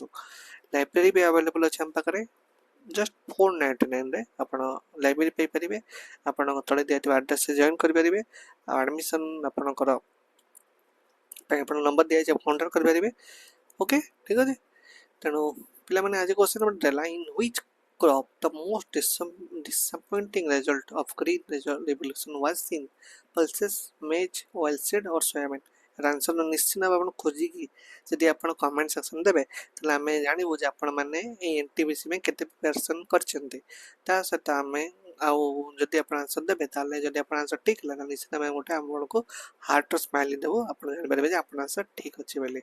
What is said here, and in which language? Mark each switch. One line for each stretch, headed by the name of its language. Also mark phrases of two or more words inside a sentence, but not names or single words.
Odia: ଲାଇବ୍ରେରୀ ବି ଆଭେଲେବଲ୍ ଅଛି ଆମ ପାଖରେ, ଜଷ୍ଟ 499ରେ ଆପଣ ଲାଇବ୍ରେରୀ ପାଇପାରିବେ। ଆପଣଙ୍କ ତଳେ ଦିଆଥିବା ଆଡ୍ରେସ୍ରେ ଜଏନ୍ କରିପାରିବେ ଆଉ ଆଡ଼ମିସନ୍ ଆପଣଙ୍କର ପାଇଁ ଆପଣଙ୍କ ନମ୍ବର ଦିଆଯାଇଛି, ଆପଣ କଣ୍ଟାକ୍ଟ କରିପାରିବେ।
English: ଓକେ,
Odia: ଠିକ୍ ଅଛି। ତେଣୁ ପିଲାମାନେ ଆଜି
English: question number ଦେଲା, in which crop the most disappointing result of green revolution was seen? Pulses, maize, oilseed or soybean?
Odia: ଆନ୍ସର ନିଶ୍ଚିନ୍ତ ଭାବେ ଆପଣ ଖୋଜିକି ଯଦି ଆପଣ
English: comment section
Odia: ଦେବେ ତାହେଲେ ଆମେ ଜାଣିବୁ ଯେ ଆପଣମାନେ ଏଇ NTPC ପାଇଁ କେତେ ପ୍ରିପାରେସନ୍ କରିଛନ୍ତି। ତା ସହିତ ଆମେ ଆଉ ଯଦି ଆପଣ ଆନ୍ସର ଦେବେ ତାହେଲେ ଯଦି ଆପଣ ଆନ୍ସର ଠିକ୍ ହେଲା ତାହେଲେ ନିଶ୍ଚିତ ଆମେ ଗୋଟେ ଆପଣଙ୍କୁ ହାର୍ଟର ସ୍ମାଇଲି ଦେବୁ, ଆପଣ ଜାଣିପାରିବେ ଯେ ଆପଣ ଆନ୍ସର ଠିକ୍ ଅଛି ବୋଲି।